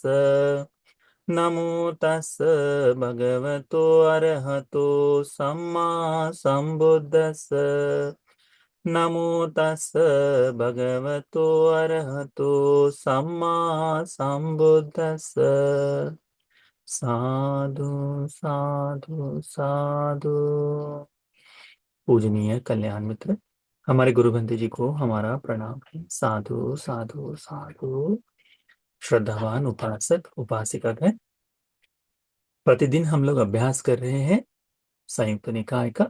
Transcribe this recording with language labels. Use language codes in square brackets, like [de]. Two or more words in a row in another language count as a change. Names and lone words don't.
[pi] नमो तस् भगवतो अरहतो सम्मा संबुद्दस्स। नमो तस् भगवतो अरहतो सम्मा संबुद्दस्स। साधु साधु साधु। [hi] पूजनीय कल्याण मित्र, हमारे गुरु बंधु जी को हमारा प्रणाम है। [pi] साधु साधु साधु। [hi] श्रद्धावान उपासक उपासिका है, प्रतिदिन हम लोग अभ्यास कर रहे हैं संयुक्त निकाय का।